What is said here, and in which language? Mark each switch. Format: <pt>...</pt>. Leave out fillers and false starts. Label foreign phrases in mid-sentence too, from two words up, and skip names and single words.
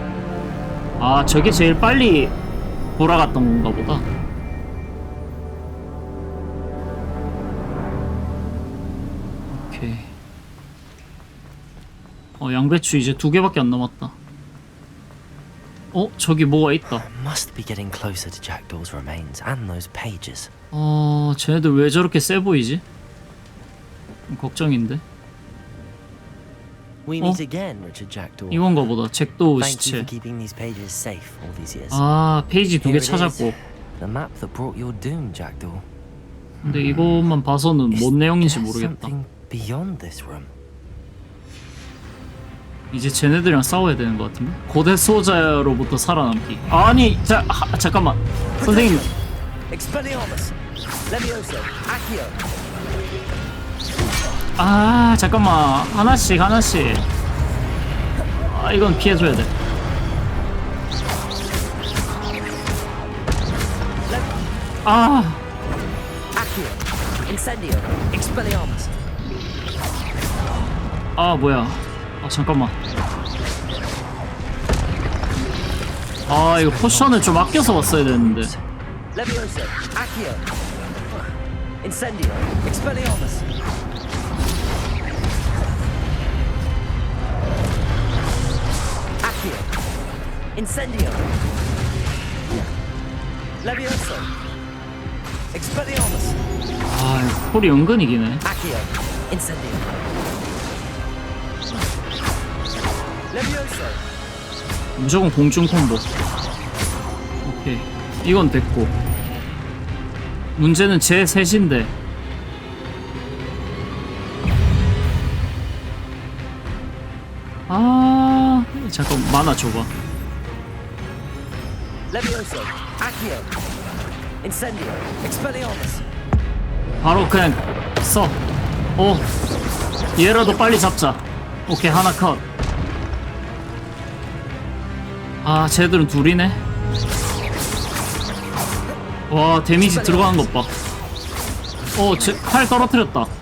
<ko>아, 저게 제일 빨리 돌아갔던 건가 보다. 오케이. 양배추 이제 2개밖에 안 남았다. 저기 뭐가 있다.</ko> <en>Must be getting closer to Jackdaw's remains and those pages.</en> <ko>쟤네들 왜 저렇게 세 보이지? 걱정인데.</ko> <en>We meet again, Richard Jackdaw.</en> <ko>이건가 보다. 잭도우</ko> <en>Thank you</en> <ko>시체.</ko> <en>for keeping these pages safe all these years.</en> <ko>아, 페이지 2개</ko> <en>Here it is.</en> <ko>찾았고.</ko> <en>The map that brought your doom, Jackdaw.</en> <ko>근데 이것만 봐서는 뭔 내용인지</ko> <en>There's</en> <ko>모르겠다.</ko> <en>something beyond this room.</en> <ko>이제 쟤네들이랑 싸워야 되는 것 같은데? 고대 수호자로부터 살아남기. 아니, 잠깐만. 선생님.</ko> <en>Expelliarmus, Levioso, Accio.</en> <ko>아, 잠깐만. 하나씩. 아, 이건 피해줘야 돼. 아.</ko> <en>Accio, Incendio, Expelliarmus.</en> <ko>아, 뭐야. 아, 잠깐만. 아, 이거 포션을 좀 아껴서 왔어야 되는데.</ko> <en>Levioso, Accio. Incendio, Expelliarmus. Accio. Incendio. Levioso. Expelliarmus.</en> <ko>아, 이거 콜이 은근 이기네.</ko> <en>Accio. Incendio. Levioso.</en> <ko>무조건 공중 콤보. 오케이. 이건 됐고. 문제는 제 셋인데. 아, 잠깐 만화 줘봐.</ko> <en>Levioso. Accio. Incendio. Expelliarmus.</en> <ko>바로 그냥 써. 얘라도 빨리 잡자. 오케이, 하나 컷. 아, 쟤들은 둘이네. 와, 데미지 들어가는 것 봐. 쟤 칼 떨어뜨렸다.</ko>